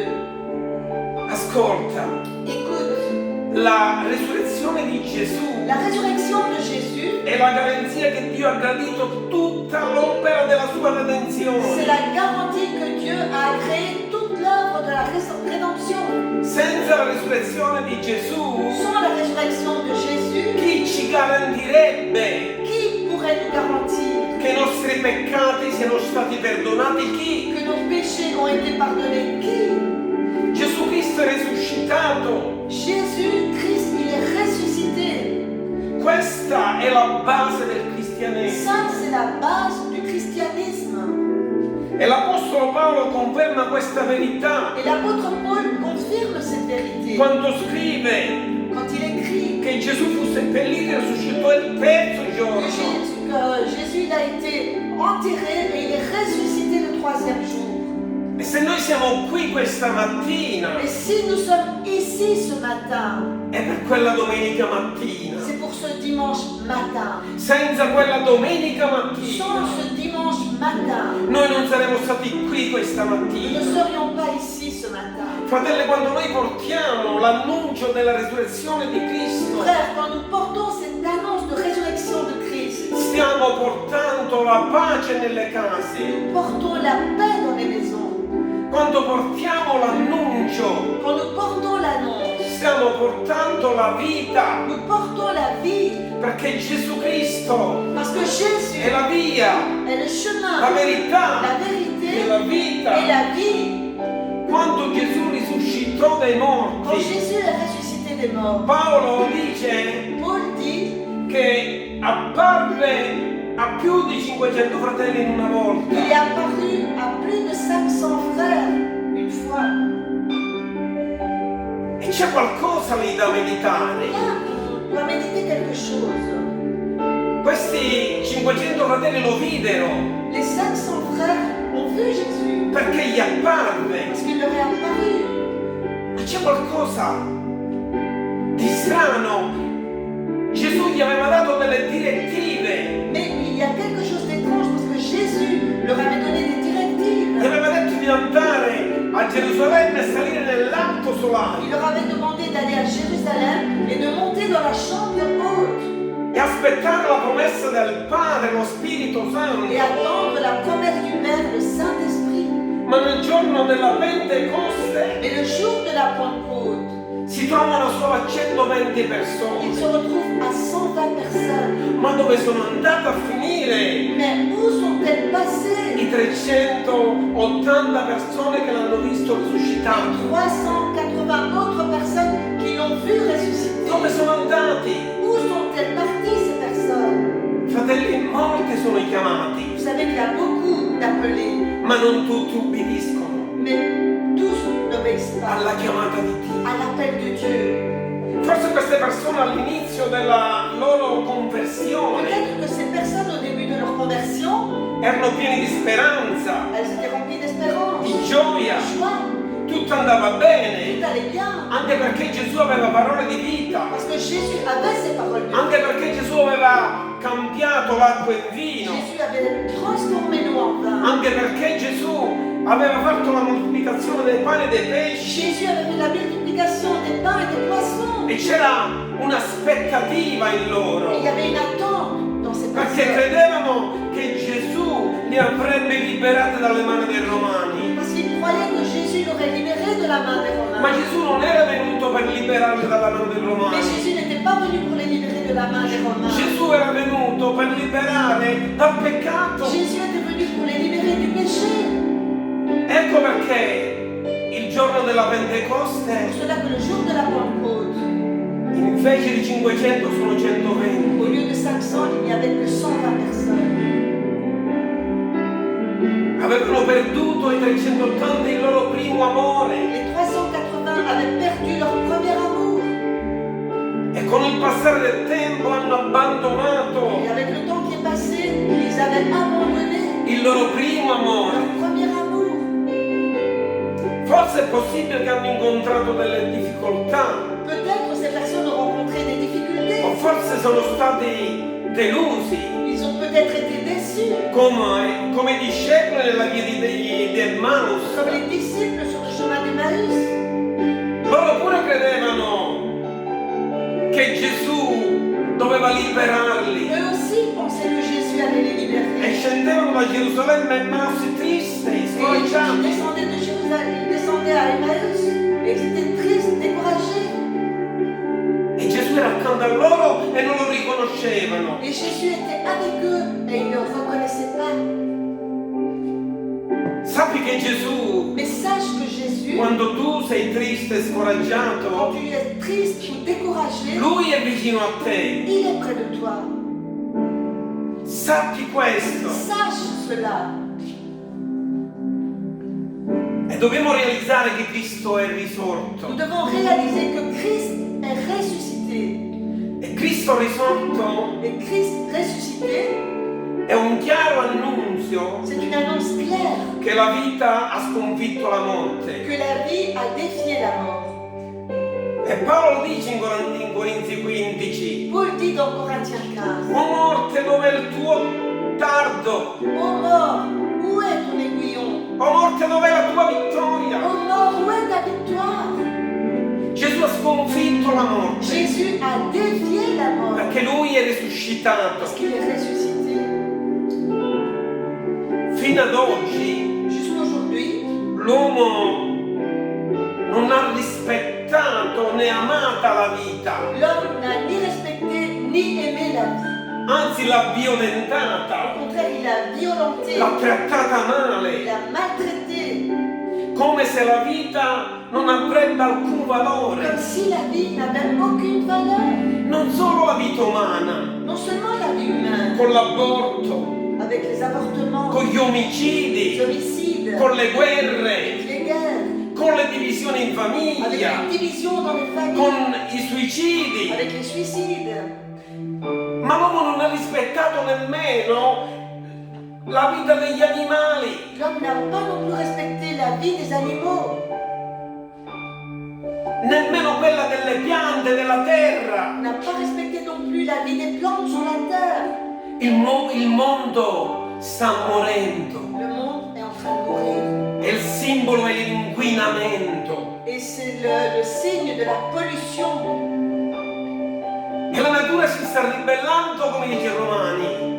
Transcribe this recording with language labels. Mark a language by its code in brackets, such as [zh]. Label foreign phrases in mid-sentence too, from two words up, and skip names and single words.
[it] Ascolta, [fr] Écoute, [it] la resurrezione di Gesù [fr] la résurrection de Jésus, [it] è la garanzia che Dio ha gradito tutta l'opera della sua [fr] c'est [it] redenzione. [fr] la garantie que Dieu a créé toute l'œuvre de la rédemption. [it] Senza la resurrezione di Gesù, [fr] Sans la résurrection de Jésus, [it] chi ci garantirebbe [fr] qui pourrait nous garantir [it] che i nostri peccati siano stati perdonati? Chi? [fr] que nos péchés ont été pardonnés? Qui? [it] Gesù Cristo è risuscitato. [fr] Jésus Christ, il est ressuscité. [it] Questa è la base del cristianesimo. [fr] Ça, c'est la base du christianisme. [it] E l'Apostolo Paolo conferma questa verità [fr] Et l'apôtre Paul confirme cette vérité [it] quando scrive [fr] quand il écrit [it] che che Gesù fu seppellito e risuscitò il terzo giorno. [fr] Que Jésus il a été enterré et il est ressuscité le troisième jour. [it] E se noi siamo qui questa mattina, [fr] Et si nous sommes ici ce matin, [it] è per quella domenica mattina. [fr] c'est pour ce dimanche matin. [it] Senza quella domenica mattina, [fr] Sans ce dimanche matin, [it] noi non saremmo stati qui questa [fr] nous ne [it] mattina. [fr] serions pas ici ce matin. [it] Fratelli, quando noi portiamo l'annuncio della risurrezione di Cristo, [fr] Frères, quand nous portons cette annonce de résurrection de Christ, [it] stiamo portando la pace nelle case. [fr] nous portons la paix dans les maisons. [it] Quando portiamo l'annuncio, [fr] Quand nous portons l'annonce, [it] stiamo portando la vita, [fr] nous portons la vie. [it] perché Gesù Cristo [fr] Parce que Jésus [it] è la via, [fr] est le chemin, [it] la verità [fr] la [it] e [fr] vérité [it] la [fr] et [it] vita. [fr] la vie. [it] Quando Gesù risuscitò dai [fr] Quand [it] morti, [fr] Jésus est ressuscité des morts, [it] Paolo dice [fr] Paul dit [it] che apparve a più di 500 fratelli in una volta. [fr] qu'il est apparu à plus de 500 frères une fois. [it] E c'è qualcosa lì da meditare. [fr] Là, on doit méditer quelque chose. [it] Questi 500 fratelli lo videro [fr] Les 500 frères ont vu Jésus [it] perché gli apparve. [fr] parce qu'il leur est apparu. [it] Ma c'è qualcosa di strano. Gesù gli aveva dato delle direttive. [fr] Mais il y a quelque chose d'étrange parce que Jésus leur avait donné des [it] Gli [fr] directives. [it] aveva detto di andare a Gerusalemme e salire nell'alto solare [fr] Il leur avait demandé d'aller à Jérusalem et de monter dans la chambre haute [it] e aspettare la promessa del Padre, lo Spirito Santo. [fr] et attendre la promesse du Père, le Saint-Esprit. [it] Ma nel giorno della Pentecoste [fr] Mais le jour de la Pentecôte, [it] si trovano solo a 120 [fr] ils se [it] persone. [fr] retrouvent à 120 personnes. [it] Ma dove sono andate a finire [fr] Mais où sont-elles passées? [it] i 380 persone che l'hanno visto risuscitato? [fr] 380 autres personnes qui l'ont vu ressusciter. [it] Dove sono andati? [fr] Où sont-elles parties ces personnes? [it] Fratelli, molti sono i chiamati, [fr] Vous savez qu'il y a beaucoup d'appelés, [it] ma non tutti ubbidiscono [fr] mais tous n'obéissent pas [it] alla chiamata di Dio. [fr] à l'appel de Dieu. [it] Forse queste persone all'inizio della loro conversione [fr] Peut-être que ces personnes au début de leur conversion, [it] erano pieni di speranza, [fr] elles étaient remplies d'espérance, [it] di gioia, [fr] de joie, [it] tutto andava bene, [fr] tout allait bien. [it] anche perché Gesù aveva parole di vita, [fr] Parce que Jésus avait ses paroles de vie. [it] anche perché Gesù aveva cambiato l'acqua in vino, [fr] Jésus avait transformé l'eau en vin. [it] anche perché Gesù aveva fatto la moltiplicazione dei pani e dei pesci [fr] Jésus avait fait la multiplication des pains et des poissons. [it] e c'era un'aspettativa in loro, [fr] Et il y avait une attente dans ces [it] perché [fr] personnes. [it] credevano che Gesù li avrebbe liberati dalle mani dei Romani. [fr] Parce qu'ils croyaient que Jésus l'aurait libéré de la main des [it] Ma [fr] Romains. [it] Gesù non era venuto per liberarli dalla mano dei [fr] Mais [it] Romani. [fr] Jésus n'était pas venu pour les libérer de la main des Romains. [it] Gesù era venuto per liberare dal peccato. [fr] Jésus était venu pour les libérer du péché. [it] Ecco perché il giorno della [fr] C'est [it] Pentecoste [fr] pour cela que le jour de la Pentecôte, [it] invece di 500 sono 120. [fr] au lieu de 500, il n'y avait que 120 personnes. [it] Avevano perduto i 380 il loro primo amore [fr] Les 380 avaient perdu leur premier amour. [it] e con il passare del tempo hanno abbandonato [fr] Et avec le temps qui est passé, ils avaient abandonné [it] il loro primo amore. [fr] leur premier amour. [it] Forse è possibile che hanno incontrato delle difficoltà [fr] Peut-être ces personnes ont rencontré des difficultés. [it] o forse sono stati delusi [fr] Ils ont peut-être été déçus, [it] come i discepoli nella via di Emmaus. [fr] comme les disciples sur le chemin d'Emmaüs. [it] Loro pure credevano che Gesù doveva liberarli [fr] Eux aussi pensaient que Jésus allait les libérer. [it] e scendevano da Gerusalemme a Emmaus tristi, [fr] Et ils [it] scoraggiati. [fr] descendaient de Jérusalem, ils descendaient à Emmaüs, et ils étaient tristes, découragés. [it] E Gesù era accanto a loro e non lo riconoscevano. [fr] Et Jésus était avec eux, et ils ne le reconnaissaient pas. [it] Sappi che Gesù, [fr] Mais sache que Jésus, [it] quando tu sei triste e [fr] quand [it] scoraggiato, [fr] tu es triste ou découragé, [it] Lui è vicino a te. [fr] il est près de toi. [it] Sappi questo. [fr] Sache cela. [it] E dobbiamo realizzare che Cristo è [fr] Nous [it] risorto. [fr] devons réaliser que Christ est ressuscité. [it] Cristo risorto [fr] Et Christ ressuscité, [it] è un chiaro annunzio [fr] c'est une annonce claire [it] che la vita ha sconfitto la morte. [fr] que la vie a défié la mort. [it] E Paolo dice in Corinzi 15, [fr] Paul dit dans Corinthiens 15, [it] o morte, dov'è il tuo dardo? [fr] ô mort, où est ton aiguillon? [it] O morte, dov'è la tua vittoria? [fr] Ô mort, où est ta victoire? [it] Gesù ha sconfitto la morte [fr] Jésus a défié la mort [it] perché lui è risuscitato. [fr] parce qu'il est ressuscité. [it] Fino ad oggi [fr] Jusqu'aujourd'hui, [it] l'uomo non ha rispettato né amata la vita, [fr] l'homme n'a ni respecté ni aimé la vie. [it] anzi l'ha [fr] Au [it] violentata, [fr] contraire, il a violenté, [it] l'ha trattata [fr] il [it] male, [fr] a maltraité, [it] come se la vita non avrebbe alcun [fr] comme [it] valore. [fr] si la vie n'avait aucune valeur. [it] Non solo la vita umana, [fr] Non seulement la vie humaine, [it] con l'aborto, [fr] avec les avortements, [it] con gli [fr] les [it] omicidi, [fr] homicides, [it] con le guerre, [fr] avec les guerres, [it] con le divisioni in [fr] avec [it] famiglia, [fr] les divisions dans les familles, [it] con i suicidi. [fr] avec les suicides. [it] Ma l'uomo non ha rispettato nemmeno la vita degli animali. [fr] L'homme n'a pas non plus respecté la vie des animaux, [it] Nemmeno quella delle piante, della terra. [fr] n'a pas respecté non plus la vie des plantes sur la terre. [it] Il mondo sta morendo [fr] Le monde est en train de mourir. [it] e il simbolo è l'inquinamento. [fr] Et c'est le signe de la pollution. [it] E la natura si sta ribellando, come dice i Romani.